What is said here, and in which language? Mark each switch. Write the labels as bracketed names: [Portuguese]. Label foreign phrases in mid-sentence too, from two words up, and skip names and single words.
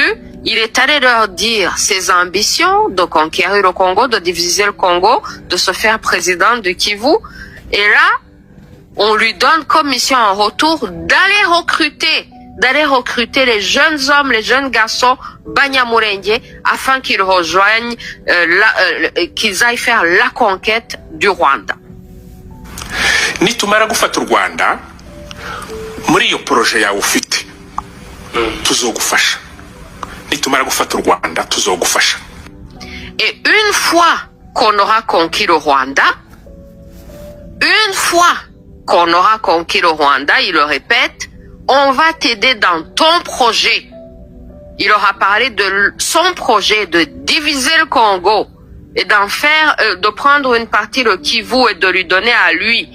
[French] Il est allé leur dire ses ambitions de conquérir le Congo, de diviser le Congo, de se faire président de Kivu. Et là, on lui donne comme mission en retour d'aller recruter les jeunes hommes, les jeunes garçons Banyamulenge afin qu'ils rejoignent, qu'ils aillent faire la conquête du Rwanda. [Rundi] Nitumara gufata u Rwanda muri iyo projet yawe ufite tuzogufasha. Nitumara gufata u Rwanda tuzogufasha. [French] Et une fois qu'on aura conquis le Rwanda, il le répète, on va t'aider dans ton projet. Il leur a parlé de son projet de diviser le Congo et d'en faire, de prendre une partie le Kivu et de lui donner à lui.